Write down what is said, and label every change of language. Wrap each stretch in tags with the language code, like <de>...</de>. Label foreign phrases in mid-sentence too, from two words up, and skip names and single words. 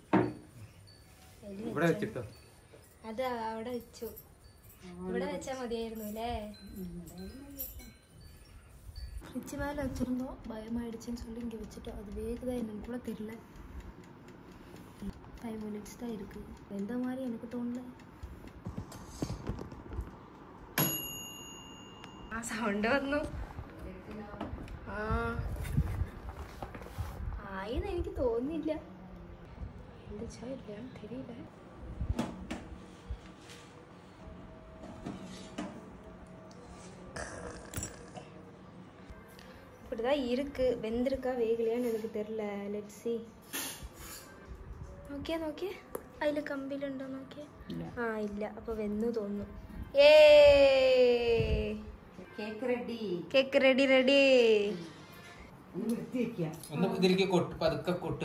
<ml>അത് അവിടെ വെച്ചു. ഇവിടെ വെച്ചാൽ മതിയായിരുന്നു അല്ലേ?</ml> <ta>ഫ്രിഡ്ജ് மேலே வச்சுருந்தோம், பயமாயிடுச்சுன்னு சொல்லி இங்கே வச்சுட்டோம். அது வேகுதா என்னன்னு கூட தெரியல. 5 minutes தான் இருக்குது. எந்த மாதிரி எனக்கு தோணல.</ta> <ml>സൗണ്ട് വന്നു. ആയെന്ന് എനിക്ക് തോന്നുന്നില്ല. എന്താ ഇല്ല തെരിയില്ല.</ml> <ta>இப்படிதான் இருக்கு. வெந்திருக்கா வேகலையான்னு எனக்கு தெரியல.</ta> <en>Let's see.</en> <ml>നോക്കിയാ നോക്കിയേ, അതിൽ കമ്പിയിലുണ്ടോ നോക്കിയേ. ആ ഇല്ല, അപ്പൊ വെന്നു തോന്നുന്നു.</ml> <en>Cake ready. Cake ready ready.</en> <ml>പതുക്കെ കൊട്ട്.</ml>